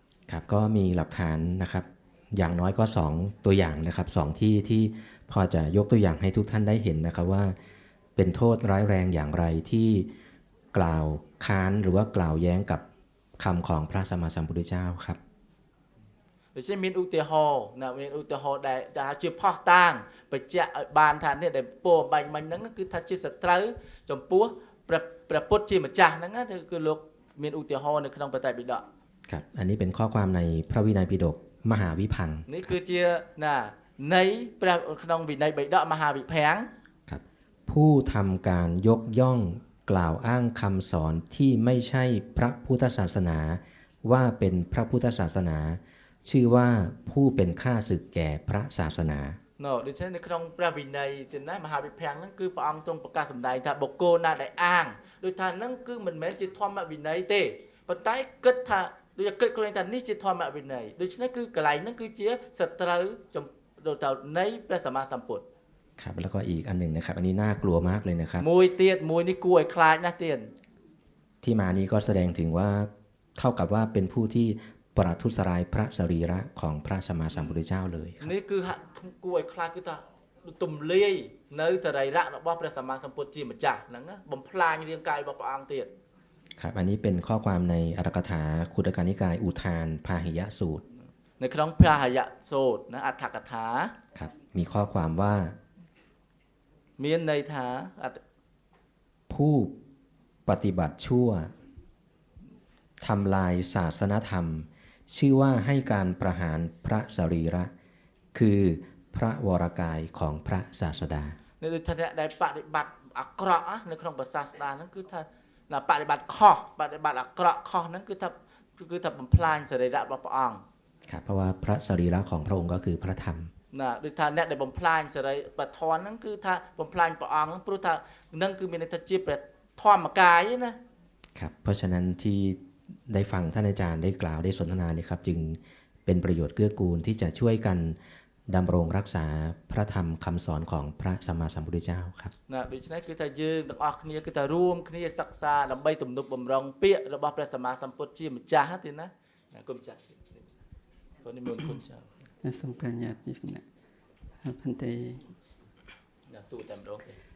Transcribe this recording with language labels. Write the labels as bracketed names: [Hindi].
[Thai] ครับก็มีหลักฐานนะครับอย่างน้อยก็2ตัวอย่างนะครับ2ที่พอจะยกตัวอย่างให้ทุกท่านได้เห็นนะครับว่าเป็นโทษร้ายแรงอย่างไรที่กล่าวค้านหรือว่ากล่าวแย้งกับคำของพระสัมมาสัมพุทธเจ้าครับ [Khmer] ដូច្នេះមានឧទាហរណ៍ណាមានឧទាហរណ៍ដែលថាជាផុសតាងបញ្ជាក់ឲ្យបានថានេះដែលពោបាញ់មិញហ្នឹងគឺថាជាសត្រូវចំពោះព្រះពុទ្ធជាម្ចាស់ហ្នឹងណាគឺលោកមានឧទាហរណ៍នៅក្នុងបត្រៃបិដក [Thai] ครับอันนี้เป็นข้อความในพระวินัยปิฎกมหาวิพังค์ [Khmer] នេះគឺជាណានៃព្រះក្នុងវិន័យបិដកមហាវិភាំង [Thai] ครับผู้ทำการยกย่องกล่าวอ้างคำสอนที่ไม่ใช่พระพุทธศาสนาว่าเป็นพระพุทธศาสนา ชื่อว่าผู้เป็นข้าศึกแก่พระศาสนา [Khmer] ដូច្នេះនៅក្នុងព្រះវិន័យទេណាមហាវិភាំងហ្នឹងគឺព្រះអង្គទ្រង់ប្រកាសសម្ដែងថាបុគ្គលណាដែលអាងដូចថាហ្នឹងគឺមិនមែនជាធម្មវិន័យទេប៉ុន្តែគិតថា ដូចគិតខ្លួនថានេះជាធម្មវិន័យដូច្នេះគឺកន្លែងហ្នឹងគឺជាសត្រូវទៅនៃព្រះសម្មាសម្ពុទ្ធ [Thai] ครับแล้วก็อีกอันหนึ่งนะครับอันนี้น่ากลัวมากเลยนะครับ [Khmer] មួយទៀតមួយនេះគួរឲ្យខ្លាចណាស់ទៀត [Thai] ที่มานี้ก็แสดงถึงว่าเท่ากับว่าเป็นผู้ที่ประทุษร้ายพระสรีระของพระสัมมาสัมพุทธเจ้าเลยครับ [Khmer] នេះគឺហាក់គួរឲ្យខ្លាចគឺថាទំលាយនៅសរីរៈរបស់ព្រះសម្មាសម្ពុទ្ធជាម្ចាស់ហ្នឹងណាបំផ្លាញរាងកាយរបស់ព្រះអង្គទៀត [Thai] ครับอันนี้เป็นข้อความในอัตถกถาคุตกนิกายอุทานพาหิยสูตร [Khmer] នៅក្នុងភហយសូត្រណាអដ្ឋកថា [Thai] ครับมีข้อความว่า [Khmer] មានន័យថា [Thai] ผู้ปฏิบัติชั่วทำลายศาสนธรรม ชื่อว่าให้การประหารพระสรีระ คือพระวรกายของพระศาสดา [Khmer] នៅដូចថាអ្នកដែលបដិបត្តិអាក្រក់នៅក្នុងប្រសាសនាហ្នឹងគឺថាណាបដិបត្តិខុសបដិបត្តិអាក្រក់ខុសហ្នឹងគឺថាបំផ្លាញសរីរៈរបស់ព្រះអង្គ [Thai] ครับเพราะว่าพระสรีระของพระองค์ก็คือพระธรรม [Khmer] ណាដូចថាអ្នកដែលបំផ្លាញសរីបធនហ្នឹងគឺថាបំផ្លាញព្រះអង្គហ្នឹងព្រោះថានឹងគឺមានន័យថាជាព្រះធម្មកាយ [Thai] นะครับ เพราะฉะนั้นที่ได้ฟังท่านอาจารย์ได้กล่าวได้สนทนาเนี่ยครับจึงเป็นประโยชน์เกื้อกูลที่จะช่วยกันดำรงรักษาพระธรรมคำสอนของพระสัมมาสัมพุทธเจ้าครับ [Khmer] ណាដូច្នេះគឺថាយើងទាំងអស់គ្នាគឺថារួមគ្នាសិក្សាដើម្បីទំនុកបំរុងពាក្យរបស់ព្រះសម្មាសម្ពុទ្ធជាម្ចាស់ទេណាគុំចាស់ព្រោះនេះមានគុំចាស់ សូមការញាតិពីសំណាក់ផន្តិ ណាសួរតែម្ដងទេ